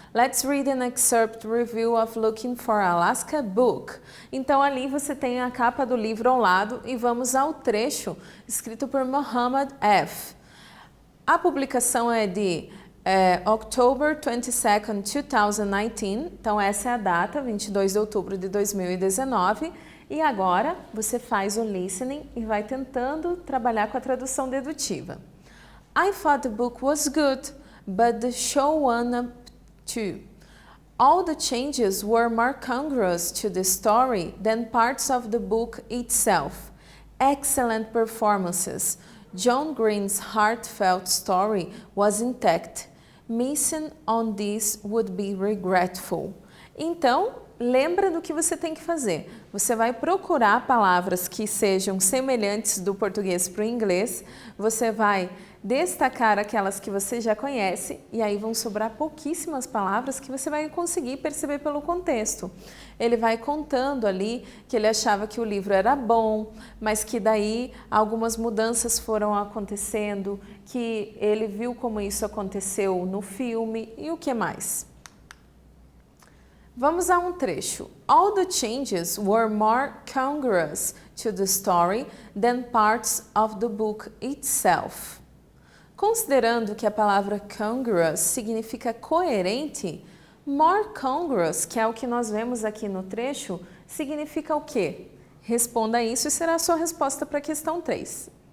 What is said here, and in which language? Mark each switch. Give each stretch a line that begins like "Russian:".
English: Let's read an excerpt review of Looking for Alaska book.
Portuguese: Então ali você tem a capa do livro ao lado e vamos ao trecho escrito por Muhammad F. A publicação é de
English: October 22nd, 2019,
Portuguese: então essa é a data, 22 de outubro de 2019, e agora você faz o listening e vai tentando trabalhar com a tradução dedutiva.
English: I thought the book was good, but the show won up too. All the changes were more congruous to the story than parts of the book itself. Excellent performances. John Green's heartfelt story was intact. Missing on this would be regretful.
Portuguese: Então, lembra do que você tem que fazer. Você vai procurar palavras que sejam semelhantes do português para o inglês, você vai destacar aquelas que você já conhece e aí vão sobrar pouquíssimas palavras que você vai conseguir perceber pelo contexto. Ele vai contando ali que ele achava que o livro era bom, mas que daí algumas mudanças foram acontecendo, que ele viu como isso aconteceu no filme e o que mais. Vamos a um trecho.
English: All the changes were more congruous to the story than parts of the book itself.
Portuguese: Considerando que a palavra congruous significa coerente, more congruous, que é o que nós vemos aqui no trecho, significa o quê? Responda isso e será a sua resposta para a questão 3.